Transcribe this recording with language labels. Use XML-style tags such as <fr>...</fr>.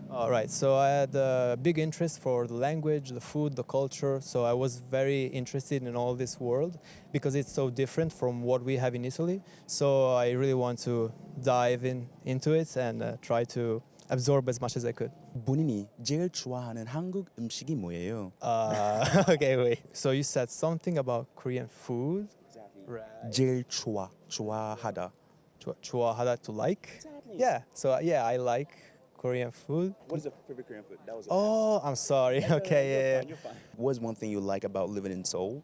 <en>All right, so I had a big interest for the language, the food, the culture. So I was very interested in all this world because it's so different from what we have in Italy. So I really want to dive into it and try to absorb as much as I could.</en> <ko>본인이 제일 좋아하는 한국 음식이 뭐예요?</ko> <en>Okay, wait. So you said something about Korean food? Exactly. Right.</en> <ko>제일 좋아하다. 좋아하다</ko> <en>to like? Exactly. Yeah, so yeah, I like Korean food. What is your favorite Korean food? That was Oh, I'm sorry. Okay, yeah. You're fine. What is one thing you like about living in Seoul?</en>